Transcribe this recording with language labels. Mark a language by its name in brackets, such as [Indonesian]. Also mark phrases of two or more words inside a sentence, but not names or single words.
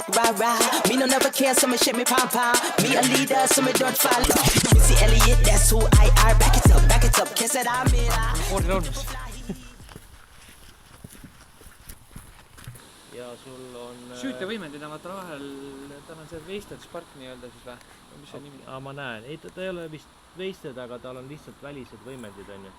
[English] rah. Me no never care, so me shake me pom pom. Me a leader, so me don't fall. Missy Elliott, that's who I are. Back it up, kiss it on me. [Estonian] Koordi laulmas. ja sul on... Süütevõimendid on vaata vahel, tal on see [English] Wasted Spark [Estonian] nii-öelda siis või? Mis see nimi? ma näen, ei ta ei ole vist Wasted, aga tal on lihtsalt välised võimendid on ju.